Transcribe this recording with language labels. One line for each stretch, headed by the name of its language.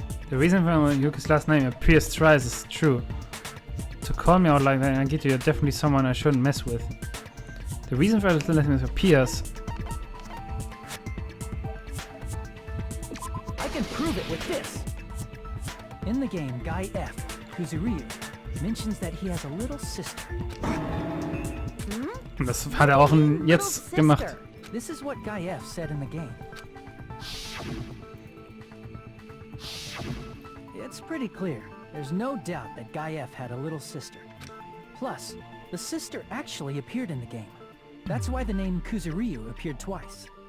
English: The reason why Yuki's last name appears twice is true. To call me out like that, Nagito, you're definitely someone I shouldn't mess with. The reason for his last name appears. I can prove it with this. In the game, Guy F, Kuzuryu, mentions that he has a little sister.
German: Und das hat er auch jetzt gemacht.
English: This is what Guy F said in the game. It's pretty clear. There's no doubt that Guy F had a little sister. Plus, the sister actually appeared in the game. That's why the name Kuzuryu appeared twice.